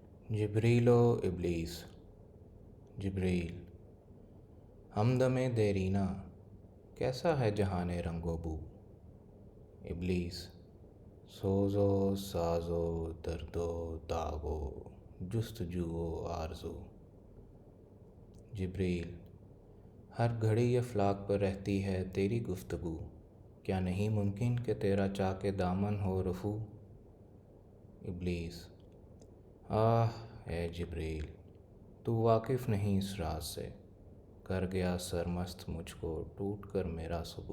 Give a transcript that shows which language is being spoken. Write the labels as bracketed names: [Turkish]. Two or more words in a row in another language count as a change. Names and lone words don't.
[Urdu] جبریل و ابلیس۔ جبریل: ہمدم دیرینہ، کیسا ہے جہان رنگ و بو؟ ابلیس: سوز و ساز و درد و داغ و جستجو و آرزو۔ جبریل: ہر گھڑی افلاک پر رہتی ہے تیری گفتگو، کیا نہیں ممکن کہ تیرا چاک دامن ہو رفو؟ ابلیس: آہ اے جبریل، تو واقف نہیں اس راز سے، کر گیا سرمست مجھ کو ٹوٹ کر میرا سبو۔